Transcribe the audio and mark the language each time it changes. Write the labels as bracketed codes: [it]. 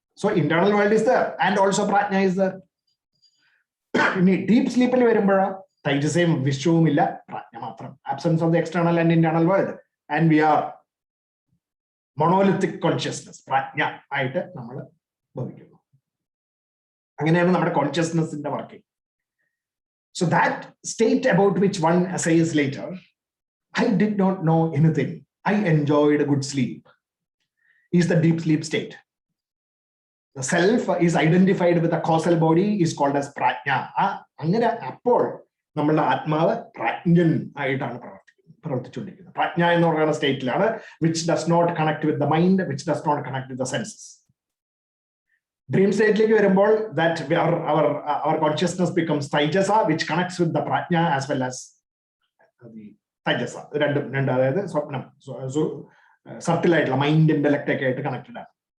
[en] So internal world is there and also പ്രാജ്ഞ is there. [ml] ഇനി deep സ്ലീപ്പിൽ വരുമ്പോഴോ തൈജസയും വിശ്വവും ഇല്ല, പ്രാജ്ഞ മാത്രം. [en] absence of the external and internal world and we are monolithic consciousness, [ml] പ്രാജ്ഞ ആയിട്ട് നമ്മൾ ഭവിക്കുന്നു. അങ്ങനെയാണ് നമ്മുടെ കോൺഷ്യസ്നസിന്റെ working. [en] So that state about which one says later, I did not know anything. I enjoyed a good sleep, is the deep sleep state. The self is identified with the causal body, is called as prajna. [ml] അങ്ങനെ അപ്പോൾ നമ്മളുടെ ആത്മാവ് പ്രാജ്ഞൻ ആയിട്ടാണ് പ്രവർത്തിച്ചുകൊണ്ടിരിക്കുന്നത്. പ്രാജ്ഞ എന്ന് പറയുന്ന സ്റ്റേറ്റിലാണ് [en] which does not connect with the mind, which does not connect with the senses. [ml] Dream സ്റ്റേറ്റിലേക്ക് വരുമ്പോൾ [en] that our consciousness becomes taijasa, which connects with the prajna as well as the taijasa. [ml] രണ്ട് അതായത് സ്വപ്നം സട്ടിൽ ആയിട്ടുള്ള mind intellect ഒക്കെ ആയിട്ട് connected ആണ്.